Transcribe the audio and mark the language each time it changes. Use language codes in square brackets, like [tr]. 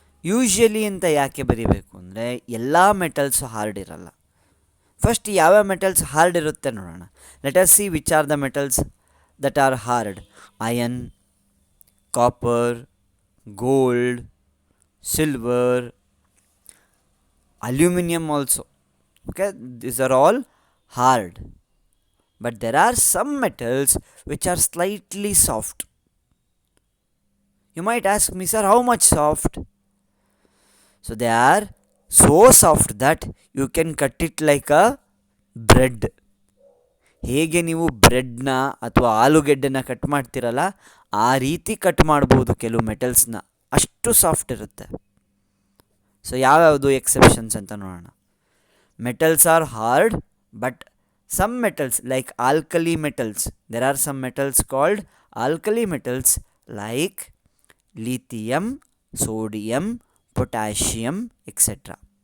[kn] Usually ಅಂತ ಯಾಕೆ ಬರೀಬೇಕು ಅಂದರೆ ಎಲ್ಲ ಮೆಟಲ್ಸು ಹಾರ್ಡ್ ಇರಲ್ಲ. ಫಸ್ಟ್ ಯಾವ್ಯಾವ ಮೆಟಲ್ಸ್ ಹಾರ್ಡ್ ಇರುತ್ತೆ ನೋಡೋಣ. [en] Let us see which are the metals that are hard. Iron, copper, gold, silver, aluminum also. Okay, these are all hard, but there are some metals which are slightly soft. You might ask me, sir, how much soft? So they are so soft that you can cut it like a bread. [kn] ಹೇಗೆ ನೀವು ಬ್ರೆಡ್ನ ಅಥವಾ ಆಲೂಗೆಡ್ಡೆನ cut ಮಾಡ್ತಿರಲ್ಲ ಆ ರೀತಿ cut ಮಾಡ್ಬೋದು ಕೆಲವು ಮೆಟಲ್ಸ್ನ, ಅಷ್ಟು soft ಇರುತ್ತೆ. ಸೊ ಯಾವ್ಯಾವುದು ಎಕ್ಸೆಪ್ಷನ್ಸ್ ಅಂತ ನೋಡೋಣ. [en] Metals are hard, but some metals like alkali metals, there are some metals called alkali metals like lithium, sodium, potassium etcetera.